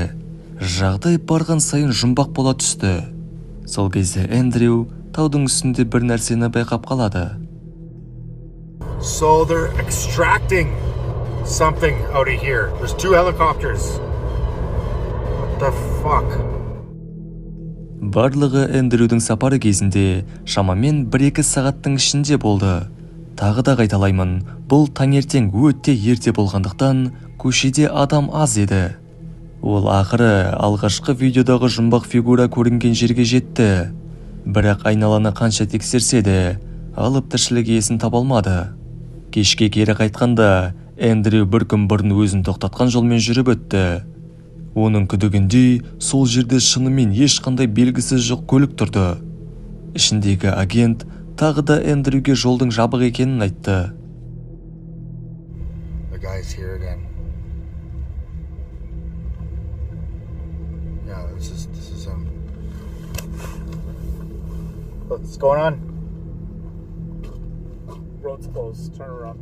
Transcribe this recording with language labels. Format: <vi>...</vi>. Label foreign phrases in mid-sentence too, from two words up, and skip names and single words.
<kk>Жағдай барған сайын жұмбақ бола түсті. Сол кезде Эндрю таудың үстінде бір нәрсені байқап қалады.</kk> <en>So they're extracting something out of here. There's 2 helicopters. What the fuck?</en> <kk>Барлығы Эндрюдің сапары кезінде шамамен 1-2 сағаттың ішінде болды. Тағы да қайталаймын, бұл таңертең өте ерте болғандықтан көшеде адам аз еді. Ол ақыры алғашқы видеодағы жұмбақ фигура көрінген жерге жетті. Бірақ айналаны қанша тексерсе де, алып тіршілік иесін таба алмады. Кешке кері қайтқанда, Эндрю бір күн бұрын өзін тоқтатқан жолмен жүріп өтті. Оның күдігінде сол жерде шынымен ешқандай белгісіз жоқ көлік тұрды. Ішіндегі агент тағы да Эндрюге жолдың жабық екенін айтты.</kk> <en>The guy's here again. Yeah, this is him. What's going on? Road's closed. Turn around.</en>